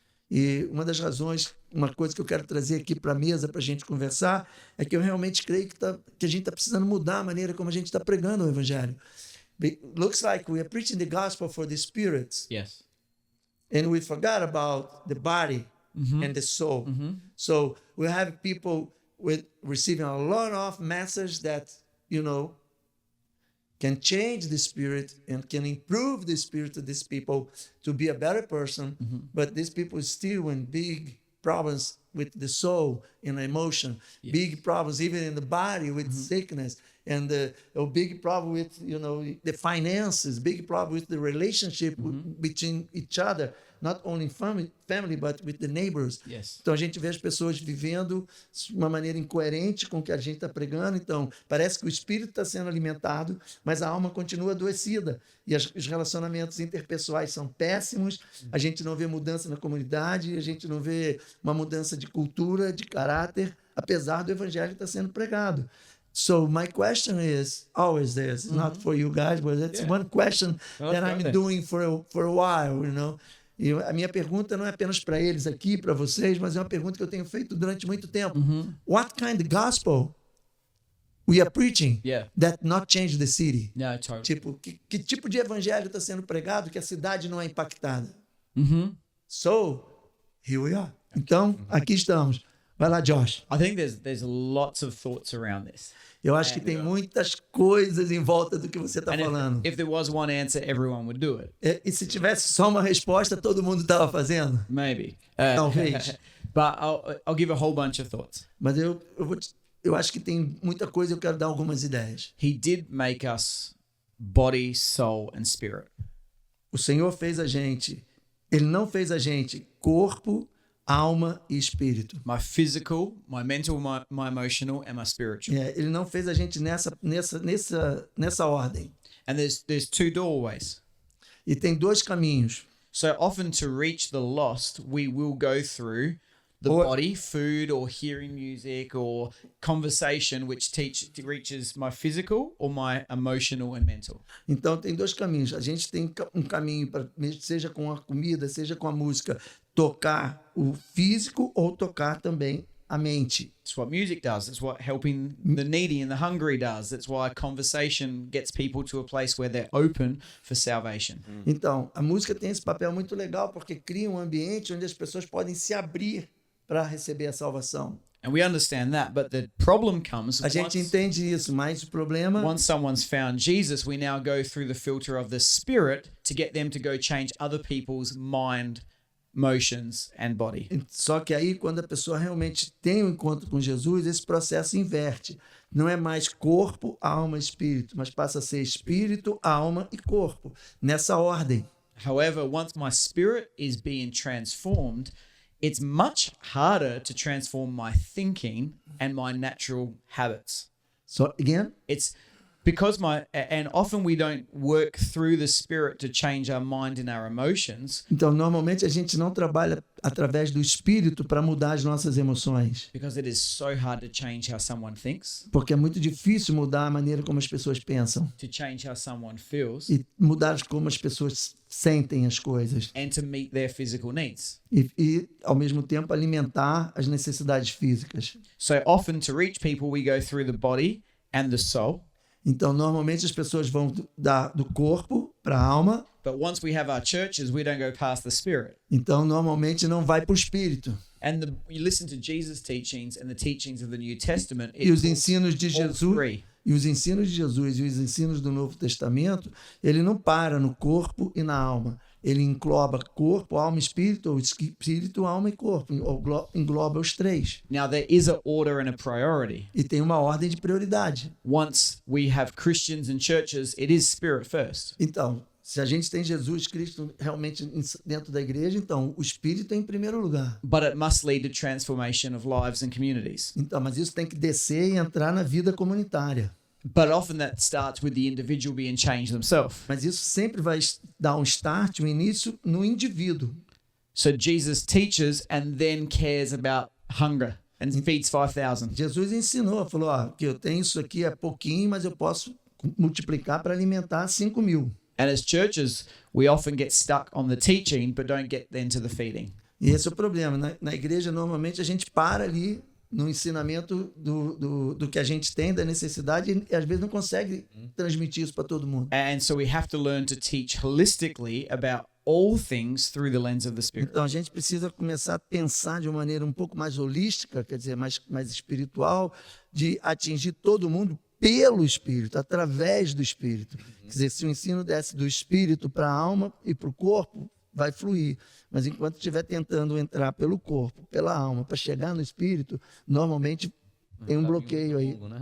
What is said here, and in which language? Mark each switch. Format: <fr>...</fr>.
<pt>E uma das razões, uma coisa que eu quero trazer aqui para a mesa para a gente conversar, é que eu realmente creio que a gente está precisando mudar a maneira como a gente está pregando o evangelho.</pt> <en>It looks like we are preaching the gospel for the spirits. Yes. And we forgot about the body and the soul. So we have people receiving a lot of messages that, can change the spirit and can improve the spirit of these people to be a better person. But these people still in big problems with the soul and emotion, big problems even in the body with sickness, and a big problem with the finances, big problem with the relationship between each other, not only family but with the neighbors. Yes.</en> <pt>Então a gente vê as pessoas vivendo de uma maneira incoerente com o que a gente está pregando. Então parece que o espírito está sendo alimentado, mas a alma continua adoecida e os relacionamentos interpessoais são péssimos. A gente não vê mudança na comunidade, a gente não vê uma mudança de cultura, de caráter, apesar do evangelho estar sendo pregado.</pt> <en>So my question is always this, not for you guys, but it's one question that I'm doing for a while,</en> <pt>E a minha pergunta não é apenas para eles aqui, para vocês, mas é uma pergunta que eu tenho feito durante muito tempo.</pt> <en>What kind of gospel we are preaching that not change the city? No, totally.</en> <pt>Tipo, que tipo de evangelho está sendo pregado que a cidade não é impactada?</pt> <en>So, here we are.</en> <pt>Então, aqui estamos. Vai lá, Josh.</pt> <en>I think there's lots of thoughts around this.</en> <pt>Eu acho que tem muitas coisas em volta do que você está falando.</pt> <en>If there was one answer, everyone would do it.</en> <pt>E se tivesse só uma resposta, todo mundo estava fazendo?</pt> <en>Maybe.</en> <pt>Talvez.</pt> <en>But I'll give a whole bunch of thoughts.</en> <pt>Mas eu acho que tem muita coisa e eu quero dar algumas ideias.</pt> <en>He did make us body, soul, and spirit.</en> <pt>O Senhor fez a gente, Ele não fez a gente corpo, alma e espírito.</pt> <en>My physical, my mental, my emotional, and my spiritual.</en> <pt>Ele não fez a gente nessa ordem.</pt> <en>And there's two doorways.</en> <pt>E tem dois caminhos.</pt> <en>So often to reach the lost, we will go through the body, food, or hearing music, or conversation, which reaches my physical or my emotional and mental.</en> <pt>Então tem dois caminhos. A gente tem um caminho para, seja com a comida, seja com a música, tocar o físico ou tocar também a mente.</pt> <en>It's what music does. It's what helping the needy and the hungry does. That's why conversation gets people to a place where they're open for salvation.</en> <pt>Então, a música tem esse papel muito legal porque cria um ambiente onde as pessoas podem se abrir para receber a salvação.</pt> <en>And we understand that, but the problem comes</en> <pt>A gente entende isso, mas o problema</pt> <en>once someone's found Jesus, we now go through the filter of the Spirit to get them to go change other people's mind, emotions and body.</en> <pt>Só que aí, quando a pessoa realmente tem um encontro com Jesus, esse processo inverte. Não é mais corpo, alma, espírito, mas passa a ser espírito, alma e corpo, nessa ordem.</pt> <en>However, once my spirit is being transformed, it's much harder to transform my thinking and my natural habits. So, again? It's because and often we don't work through the Spirit to change our mind and our emotions.</en> <pt>Então, normalmente a gente não trabalha através do espírito para mudar as nossas emoções.</pt> <en>Because it is so hard to change how someone thinks.</en> <pt>Porque é muito difícil mudar a maneira como as pessoas pensam.</pt> <en>To change how someone feels.</en> <pt>E mudar como as pessoas sentem as coisas.</pt> <en>And to meet their physical needs.</en> <pt>E ao mesmo tempo, alimentar as necessidades físicas.</pt> <en>So often to reach people, we go through the body and the soul.</en> <pt>Então, normalmente as pessoas vão do corpo para a alma.</pt> <en>But once we have our churches, we don't go past the spirit.</en> <pt>Então, normalmente não vai para o espírito.</pt> <en>And you listen to Jesus' teachings and the teachings of the New Testament.</en> <pt>E os ensinos de Jesus, e os ensinos de Jesus e os ensinos do Novo Testamento, ele não para no corpo e na alma. ele engloba corpo, alma e espírito, ou espírito, alma e corpo, ou engloba os três.</pt> <en>Now, there is a order and a priority.</en> <pt>E tem uma ordem de prioridade.</pt> <en>Once we have Christians and churches, it is spirit first.</en> <pt>Então, se a gente tem Jesus Cristo realmente dentro da igreja, então o espírito é em primeiro lugar.</pt> <en>But it must lead to transformation of lives and communities.</en> <pt>Então, mas isso tem que descer e entrar na vida comunitária.</pt> <en>But often that starts with the individual being changed themselves.</en> <pt>Mas isso sempre vai dar um start, um início no indivíduo.</pt> <en>So Jesus teaches and then cares about hunger and feeds 5,000.</en> <pt>Jesus ensinou, falou, ó, que eu tenho isso aqui é pouquinho, mas eu posso multiplicar para alimentar 5.000.</pt> <en>And as churches, we often get stuck on the teaching, but don't get then to the feeding.</en> <pt>E esse é o problema. Na igreja, normalmente, a gente para ali no ensinamento do que a gente tem, da necessidade, e às vezes não consegue transmitir isso para todo mundo.</pt> <en>And so we have to learn to teach holistically about all things through the lens of the Spirit.</en> <pt>Então, a gente precisa começar a pensar de uma maneira um pouco mais holística, quer dizer, mais espiritual, de atingir todo mundo pelo Espírito, através do Espírito. Quer dizer, se o ensino desce do Espírito para a alma e para o corpo, vai fluir. Mas enquanto estiver tentando entrar pelo corpo, pela alma, para chegar no Espírito, normalmente tem um bloqueio aí.</pt>